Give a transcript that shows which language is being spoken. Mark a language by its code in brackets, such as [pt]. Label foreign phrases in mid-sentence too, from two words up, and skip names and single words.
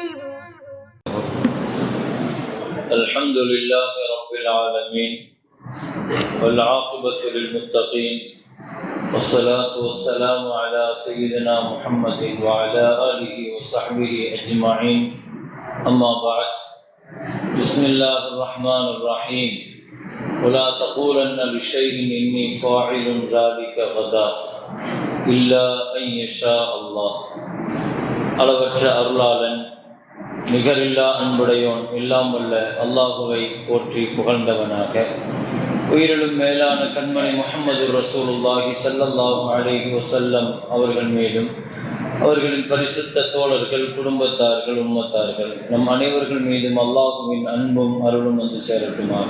[ar] الحمد لله رب العالمين والعاقبة للمتقين والصلاة والسلام على سيدنا محمد وعلى آله وصحبه أجمعين. أما بعد، بسم الله الرحمن الرحيم. ولا تقولن لشيء إني فاعل ذلك غدا إلا أن يشاء الله. [ta] அளவற்ற அருளாளன் நிகரில்லா அன்புடையோன் எல்லாம் வல்ல அல்லாஹுவை போற்றி புகழ்ந்தவனாக, உயிரிலும் மேலான கண்மணி முஹம்மது [ar] رسول الله صلى الله عليه وسلم [ta] அவர்கள் மீதும் அவர்களின் பரிசுத்த தோழர்கள், குடும்பத்தார்கள், உம்மத்தார்கள் நம் அனைவர்கள் மீதும் அல்லாஹுவின் அன்பும் அருளும் வந்து சேரட்டுமாக.